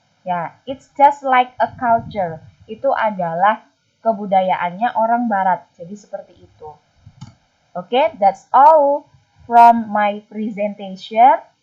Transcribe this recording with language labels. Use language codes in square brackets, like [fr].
[en] Ya, it's just like a culture. [id] Itu adalah kebudayaannya orang barat. Jadi seperti itu. [en] Okay, that's all from my presentation.